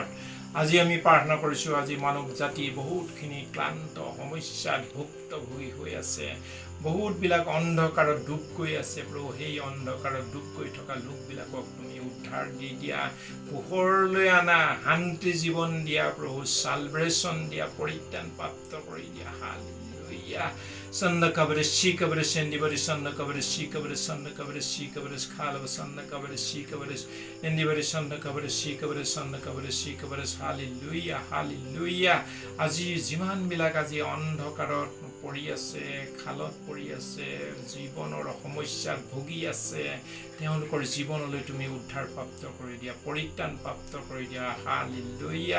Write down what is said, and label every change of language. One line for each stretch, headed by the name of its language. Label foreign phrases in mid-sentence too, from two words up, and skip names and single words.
Assamese: আজি আমি প্ৰাৰ্থনা কৰিছোঁ, আজি মানৱ জাতি বহুতখিনি ক্লান্ত সমস্যাত ভুক্তভোগী হৈ আছে, বহুতবিলাক অন্ধকাৰত ডুব গৈ আছে প্ৰভু। সেই অন্ধকাৰত ডুব গৈ থকা লোকবিলাকক তুমি উদ্ধাৰ দি দিয়া, পোহৰলৈ আনা, শান্তি জীৱন দিয়া প্ৰভু, চালভেশ্যন দিয়া, পৰিত্ৰাণ প্ৰাপ্ত কৰি দিয়া। হালেলুয়া। Sanda kabare shi kabare sendi bare sanda kabare shi kabare sanda kabare shi kabare khala sanda kabare shi kabare endi bare sanda kabare shi kabare sanda kabare shi kabare
Hebrew: hallelujah hallelujah.
Assamese: আজি যিমান বিলাক আজি অন্ধকাৰত পৰি আছে, খালত পৰি আছে, জীৱনৰ সমস্যাত ভুগি আছে, তেওঁলোকৰ জীৱনলৈ তুমি উদ্ধাৰ প্ৰাপ্ত কৰি দিয়া, পৰিত্ৰাণ প্ৰাপ্ত কৰি দিয়া। হালেলুয়া।